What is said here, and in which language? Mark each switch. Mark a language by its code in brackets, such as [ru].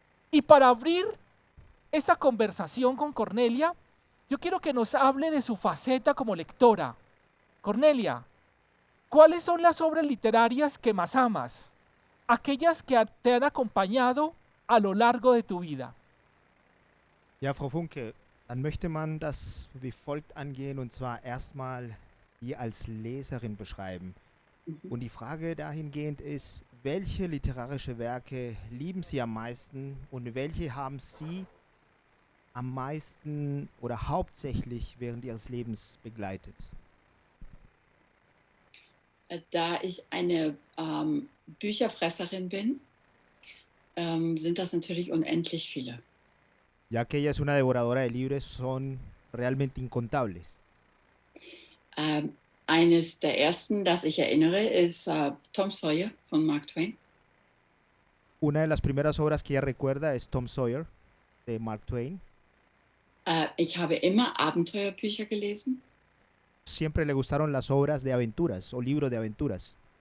[es] Y para abrir esta conversación con Cornelia, yo quiero que nos hable de su faceta como lectora. Cornelia, ¿cuáles son las obras literarias que más amas? Aquellas que te han acompañado a lo largo de tu vida. [de] Ja, Frau Funke, dann möchte man das wie folgt angehen und zwar erstmal Sie als Leserin beschreiben. Und die Frage dahingehend ist, welche literarische Werke lieben Sie am meisten und welche haben Sie am meisten oder hauptsächlich während Ihres Lebens begleitet? Da ich eine Bücherfresserin bin, sind das natürlich unendlich viele. [es] Ya que ella es una devoradora de libros, son realmente incontables. [de] Eines der ersten, das ich erinnere, ist Tom Sawyer von Mark Twain. [es] Una de las primeras obras que ella recuerda es Tom Sawyer de Mark Twain. [de] Ich habe immer Abenteuerbücher gelesen [es] Siempre le gustaron las obras de aventuras o libros de aventuras.